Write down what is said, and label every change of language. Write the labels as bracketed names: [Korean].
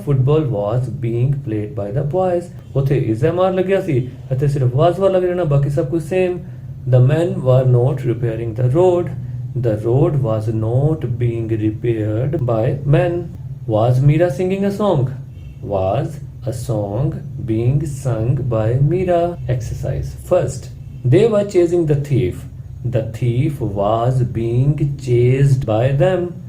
[English] Football was being played by the boys. [Punjabi] ਉੱਥੇ is MR ਲੱਗਿਆ ਸੀ, ਇੱਥੇ ਸਿਰਫ was ਵਾ ਲੱਗ ਜਾਣਾ, ਬਾਕੀ ਸਭ ਕੁਝ same. [English] The men were not repairing the road. The road was not being repaired by men. Was Meera singing a song? Was a song being sung by Meera. Exercise. First, they were chasing the thief. The thief was being chased by them.